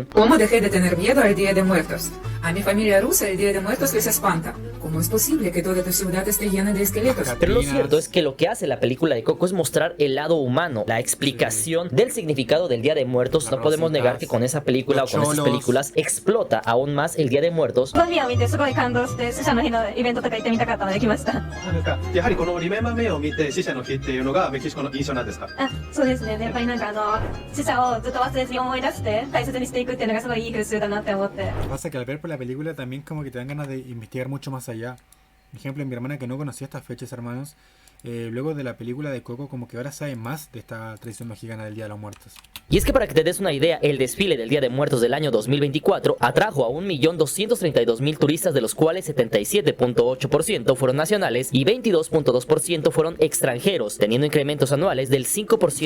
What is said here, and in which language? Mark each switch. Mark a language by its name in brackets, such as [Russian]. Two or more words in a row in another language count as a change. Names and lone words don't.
[Spanish] ¿Cómo dejé de tener miedo al Día de Muertos? A mi familia rusa el Día de Muertos les espanta. ¿Cómo es posible que toda tu ciudad esté llena de esqueletos? Pero lo Catrinas. cierto es que lo que hace la película de Coco es mostrar el lado humano, la explicación del significado del Día de Muertos. Las No podemos rositas, negar que con esa película o los con estas cholos. películas explota aún más el Día de Muertos. [Japanese] この日を見てすごい感動して死者の日のイベントとか行ってみたかったので来ました。なんかやはりこのリメンバーメイを見て死者の日っていうのがメキシコの印象なんですか？あ、そうですね。やっぱりなんか死者をずっと忘れずに思い出して大切にしていくっていうのがすごいいい風習だなって思って。 [Spanish] Pasa que al ver por la película también como que te dan ganas de investigar mucho más allá. Por ejemplo, mi hermana que no conocía estas fechas, hermanos, luego de la película de Coco como que ahora sabe más de esta tradición mexicana del Día de los Muertos. Y es que para que te des una idea, el desfile del Día de Muertos del año 2024 atrajo a 1.232.000 turistas, de los cuales 77.8% fueron nacionales y 22.2% fueron extranjeros, teniendo incrementos anuales del 5%